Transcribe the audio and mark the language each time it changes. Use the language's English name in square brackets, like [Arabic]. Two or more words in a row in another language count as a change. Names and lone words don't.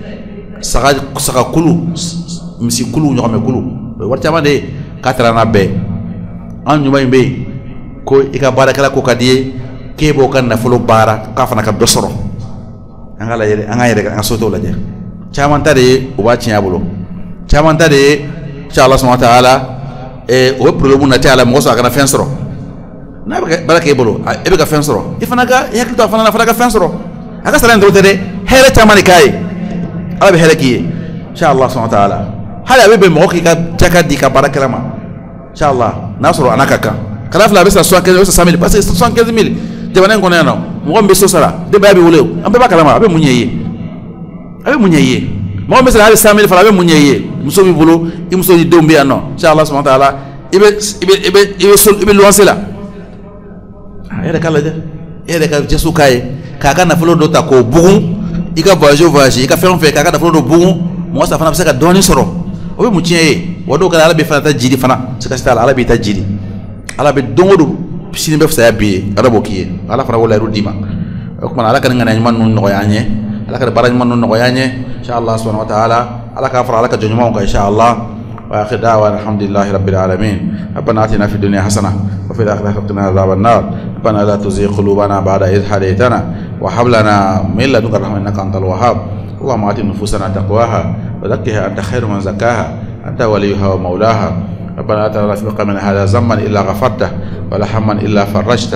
[Bambara] saga kulu misi kulu ɲɔgɔnmɛ kulu o ye wari caman de ye k'a taara n'a bɛɛ an ɲuman in bɛ yen ko i ka baarakɛla ko ka di ye k'e b'o ka nafolo baara k'a fana ka dɔ sɔrɔ an ka lajɛ an ka yɛrɛ an ka so t'o lajɛ caman ta de ye o b'a tiɲɛ a bolo caman ta de ye [Arabic] إن شاء الله سبحانه وتعالى [Bambara] o ye problème na tɛ a la mɔgɔ sɔrɔ a kana fɛn sɔrɔ n'a bɛ baara kɛ e bolo e bɛ ka fɛn sɔrɔ i fana ka i hakili to a fana na a fana ka fɛn sɔrɔ a ka sara in dɔrɔn tɛ dɛ hɛrɛ caman de k'a ye ala bɛ hɛrɛ k'i ye [Arabic] إن شاء الله سبحانه وتعالى [Bambara] hali a bɛ bɛn mɔgɔ k'i ka jaka di ka baarakɛla ma inshallah n'a sɔrɔ a n'a ka kan kana fila a bɛ sara 75 000 100 000 [French] parce que [Bambara] 75 000 jamana in kɔnɔ yan nɔ mɔgɔ min bɛ so sara denbaya bɛ wele an bɛɛ b'a kalama a bɛ mun ɲɛ i ye a bɛ mun ɲɛ i ye mɔgɔ min bɛ sara hali 100 000 fana a bɛ mun ɲɛ i ye muso b'i bolo i muso ni denw bɛ yan nɔ [Arabic] إن شاء الله سبحانه وتعالى [Bambara] i bɛ luwanse la e yɛrɛ k'a lajɛ e yɛrɛ ka jɛsu k'a ye k'a ka nafolo dɔ ta k'o bugun i ka voyage i ka fɛn o fɛn k'a ka nafolo dɔ bugun mɔgɔ sa fana bɛ se ka dɔɔnin sɔrɔ o bɛ mun tiɲɛ ye wa dɔw kɛra ala bɛ fana ta jiri fana sika t'a la ala b'i ta jiri ala bɛ don o don sini bɛ fisaya bi ye ala b'o k'i ye ala fana b'o layiru d'i ma o kumana ala ka nin ŋaniya ɲuman ninnu nɔgɔya an ye ala ka baara ɲuman ninnu nɔgɔya an ye [Arabic] إن شاء الله سبحانه وتعالى [Bambara] ala k'a fara ala ka jɔn ɲumanw kan [Arabic] inshallah وآخر دعوانا الحمد لله رب العالمين ربنا آتنا في الدنيا حسنة وفي الآخرة قنا عذاب النار ربنا لا تزغ قلوبنا بعد إذ هديتنا وهب لنا من لدنك رحمة إنك أنت الوهاب اللهم آت نفوسنا تقواها وزكها أنت خير من زكاها أنت وليها ومولاها ربنا لا تدع في من هذا ذنبا إلا غفرته ولا هما إلا فرجته